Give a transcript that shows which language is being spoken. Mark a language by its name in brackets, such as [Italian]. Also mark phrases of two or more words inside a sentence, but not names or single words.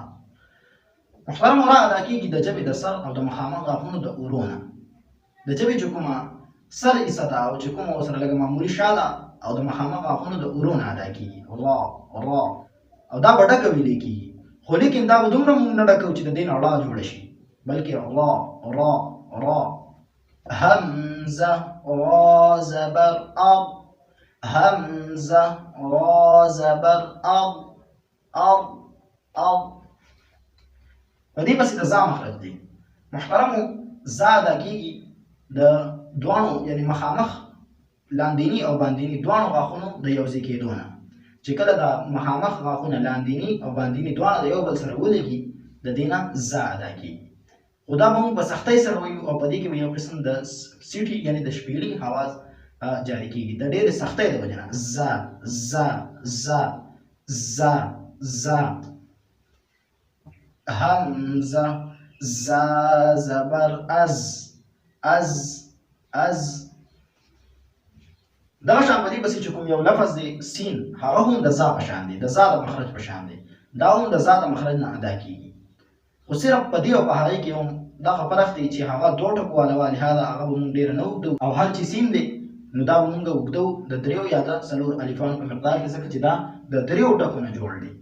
[Pashto] محترمو را ادا کېږي د ژبې د سر او د مخامخ غاښونو د اورو نه. د ژبې چې کومه سر حصه ده او چې کومه ورسره لږه معمولي شا ده او د مخامخ غاښونو د اورو نه ادا کېږي، را را، او دا به ډکه ویلې کېږي، خو لیکن دا به دومره مونږ نه ډکوو چې د دې نه را جوړه شي، بلکې را را را. همزه را زبر اب، همزه را زبر اب اب اب. په دې پسې د زا مخرج دی. محترمو زا ادا کېږي د دواړو، یعنې مخامخ لاندیني او باندیني دواړو غاښونو د یو ځای کېدو نه. چې کله د مخامخ غاښونه لاندیني او باندیني دواړه د یو بل سره ولګي، د دې نه زا ادا کېږي. خو دا به مونږ په سختۍ سره وایو، او په دې کې به یو قسم د سیټي یعنې د شپېړي اواز جاري کېږي د ډېرې سختۍ د وجې نه. زا زا زا زا زا. همزه زا زبر از از از. دغه شان په دې پسې چې کوم یو لفظ دی سین، هغه هم د زا په شان دی، د زا د مخرج په شان دی، دا هم د زا د مخرج نه ادا کېږي. خو صرف په دې او په هغې کې هم دغه فرق دی چې هغه دوه ټکو والا وه، لهذا هغه به مونږ ډېره نه اوږدو، او هر چې سین دی نو دا به مونږ اوږدو د دریو یا د څلور الفانو په مقدار کې، ځکه چې دا د دریو ټکو نه جوړ دی.